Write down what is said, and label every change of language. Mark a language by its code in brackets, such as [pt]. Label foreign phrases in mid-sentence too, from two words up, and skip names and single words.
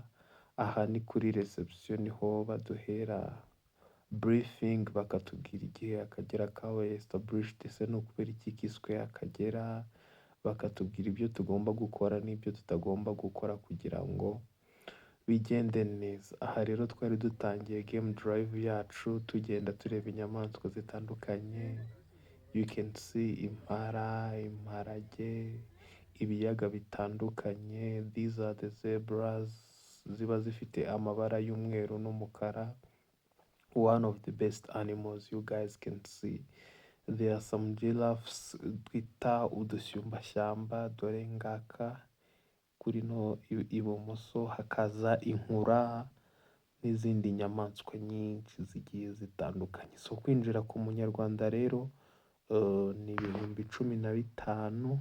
[rw] Aha ni kuri reception, niho baduhera briefing, bakatubwira igihe Akagera kabaye established, ese no kubera iki kiswe Akagera, bakatubwira ibyo tugomba gukora n'ibyo tutagomba gukora kugira ngo bigende neza. Aha rero twari dutangiye [en] game drive [rw] yacu, tugenda tureba inyamaswa zitandukanye. [en] You can see [rw] impara, imparage, ibiyaga bitandukanye. [en] These are the zebras, [rw] ziba zifite amabara y'umweru n'umukara. [en] One of the best animals you guys can see. There are some giraffes [rw] twita udusumbashyamba, dore ngaka kuri no ibumoso. Hakaza inkura n'izindi nyamaswa nyinshi zigiye zitandukanye. So kwinjira ku munyarwanda rero ni 15,000.